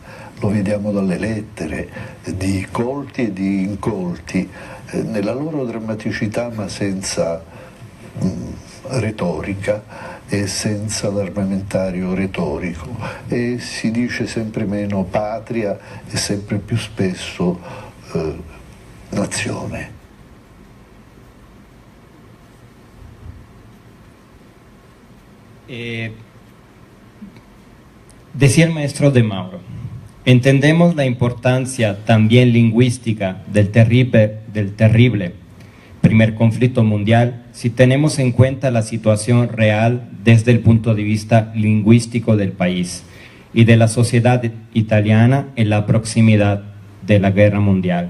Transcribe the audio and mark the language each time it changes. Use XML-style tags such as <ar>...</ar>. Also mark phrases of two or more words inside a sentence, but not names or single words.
<it>Lo vediamo dalle lettere di colti e di incolti, nella loro drammaticità ma senza retorica e senza l'armamentario retorico, e si dice sempre meno patria e sempre più spesso nazione.</it> <es>Decía el maestro De Mauro, entendemos la importancia también lingüística del terrible primer conflicto mundial si tenemos en cuenta la situación real desde el punto de vista lingüístico del país y de la sociedad italiana en la proximidad de la guerra mundial.</es>